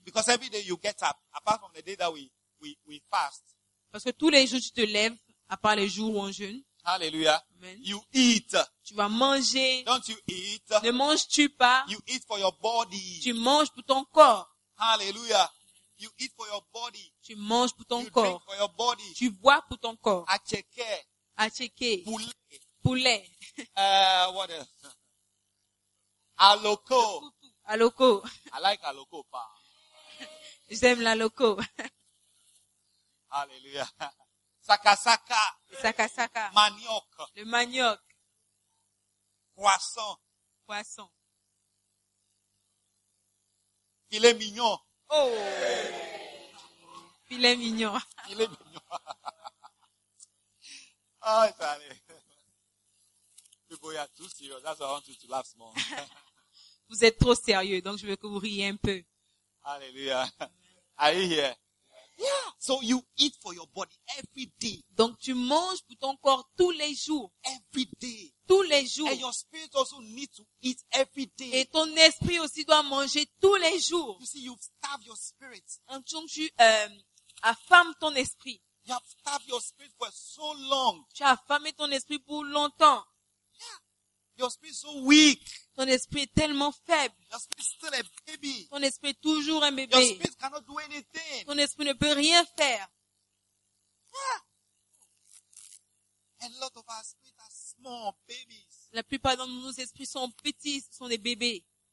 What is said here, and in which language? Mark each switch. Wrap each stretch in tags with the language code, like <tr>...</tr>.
<en>Because every day you get up, apart from the day that we fast.</en> <fr>Parce que tous les jours tu te lèves, à part les jours où on jeûne.</fr> <en>Hallelujah. Amen. You eat.</en> <fr>Tu vas manger.</fr> <en>Don't you eat?</en> <fr>Ne manges-tu pas?</fr> <en>You eat for your body.</en> <fr>Tu manges pour ton corps.</fr> <en>Hallelujah. You eat for your body.</en> <fr>Tu manges pour ton</fr> <en>you</en> <fr>corps.</fr> <en>Drink for your body.</en> <fr>Tu bois pour ton corps. À checker. À checker. Poulet. Poulet.</fr> <en>What else? Aloco. Aloco. I like aloco. Pa.</en> <fr>J'aime l'aloco.</fr> <en>Hallelujah. Sakasaka. Sakasaka.</en> <fr>Manioc. Le manioc. Poisson. Poisson. Filet mignon. Oh. Filet mignon. Filet mignon.</fr> <en>Oh, it's funny. People, you are too serious. That's why I want you to laugh small.</en> <fr>Vous êtes trop sérieux, donc je veux que vous riez un peu.</fr> <en>Hallelujah. Are you here? Yeah. So you eat for your body every day.</en> <fr>Donc tu manges pour ton corps tous les jours.</fr> <en>Every day.</en> <fr>Tous les jours.</fr> <en>And your spirit also needs to eat every day.</en> <fr>Et ton esprit aussi doit manger tous les jours.</fr> <en>You see, you've starved your spirit.</en> <fr>En tant que affame ton esprit.</fr> <en>You have starved your spirit for so long.</en> <fr>Tu as affamé ton esprit pour longtemps.</fr> <en>Yeah. Your spirit is so weak.</en> <fr>Ton esprit est tellement faible.</fr> <en>Your spirit is still a baby.</en> <fr>Ton esprit est toujours un bébé.</fr> <en>Your spirit cannot do anything.</en> <fr>Ton esprit ne peut rien faire.</fr> <en>Yeah. A lot of our spirits are small babies.</en> <fr>La plupart de nos esprits sont petits, sont des bébés.</fr>